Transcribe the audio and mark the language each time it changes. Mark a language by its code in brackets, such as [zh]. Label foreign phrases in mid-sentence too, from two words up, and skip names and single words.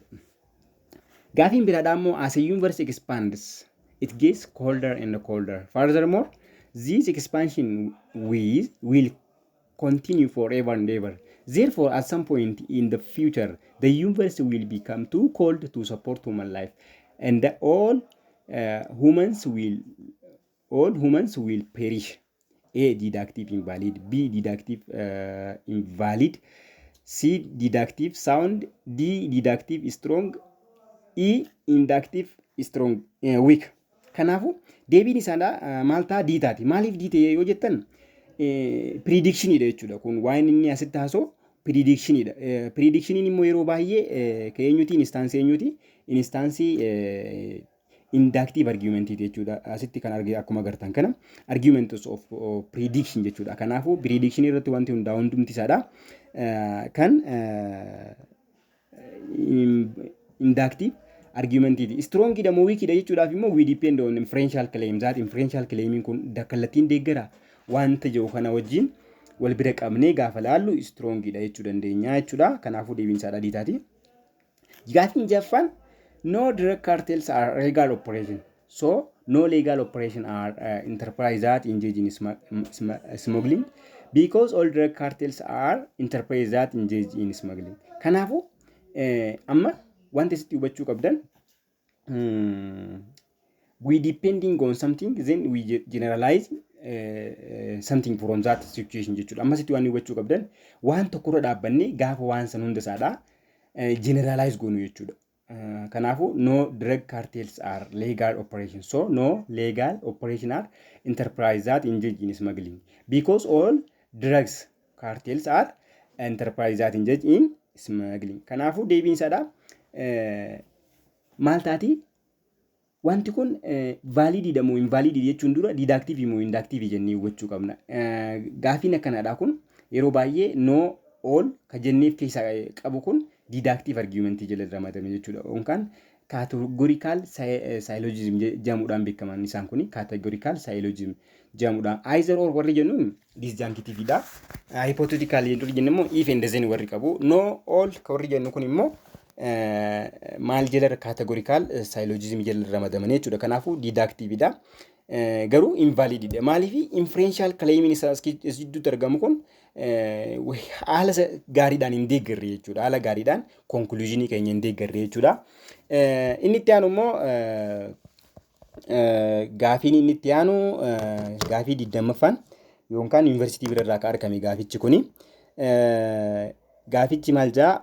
[om] Gaafiin biraadhaa immoo [en] as a universe expands it gets colder and colder. Furthermore, this expansion will continue forever and ever. Therefore, at some point in the future, the universe will become too cold to support human life, and all humans will perish. A. Deductive invalid. B. Deductive invalid. C. Deductive sound. D. Deductive strong. E. Inductive strong weak. [om] Kanaafuu deebiin isaadha maal ta'a D taati. Maaliif D ta'e yoo jettan predictionidha jechuudha. Kun waan inni asitti haasoo predictionidha. Predictioniin immoo yeroo baay'ee keenyuti instansii eenyuti instansii [en] inductive argument [om] jechuudha. Asitti kan arginu akkuma agartan kana [en] arguments of prediction [om] jechuudha. Kanaafuu prediction irratti wanti hundaa'u hundumti isaadha kan [en] inductive argument [om] idi. Strong idha moo weak idha jechuudhaaf immoo [en] we depend on inferential claim. That inferential claiming [om] kun kallattiin deeggara wanta jiru kana wajjin wal bira qabnee gaafa laallu strong idha jechuu dandeenya jechuudha. Kanaafuu deebiin isaadha D taati. Gaafiin jaffaan [en] no drug cartels are legal operation. So no legal operation are enterprise that engage in smuggling because all drug cartels are enterprise that engage in smuggling. [om] Kanaafuu amma wanti sitti hubachuu qabdan [en] we depending on something then we generalize something from that situation jechuudha. [om] Amma sitti waan hubachuu qabdan waan tokkorra dhaabbanne gaafa waan san hunda isaadha generalize goonu jechuudha. [en] Kanaafuu no drug cartels are legal operation. So no legal operation are enterprise that engage in smuggling because all drugs cartels are enterprise that engage in smuggling. [om] Kanaafuu deebiin isaadha maal taati wanti kun valididha moo invalididha jechuun dura deductive moo inductive jennee hubachuu qabna. Gaafiin akkanaadha kun yeroo baay'ee [en] no all [om] ka jenneef keessa qabu kun deductive argument jala ramadame jechuudha. Yookaan [en] categorical syllogism [om] jedhamuudhaan beekaman isaan kuni [en] categorical syllogism [om] jedhamuudhaan [en] either or [om] warri jennuun disjunctiveidha. Hypothetical jennu immoo [en] if and then [om] warri qabu. [en] No all [om] ka warri jennu kun immoo maal jala [en] categorical syllogism [om] jala ramadaman jechuudha. Kanaafuu deductiveidha. Garuu invalididha. Maaliif [en] inferential claiming [om] isaas gidduutti argamu kun haala gaariidhaan hin deeggarre jechuudha. Haala gaariidhaan conclusionii keenya hin deeggarre jechuudha. Inni itti aanu immoo gaafiin inni itti aanu gaafii 20ffaan yookaan yuunivarsiitii birarraa ka argame gaafichi kuni Gaafichi maal jaa?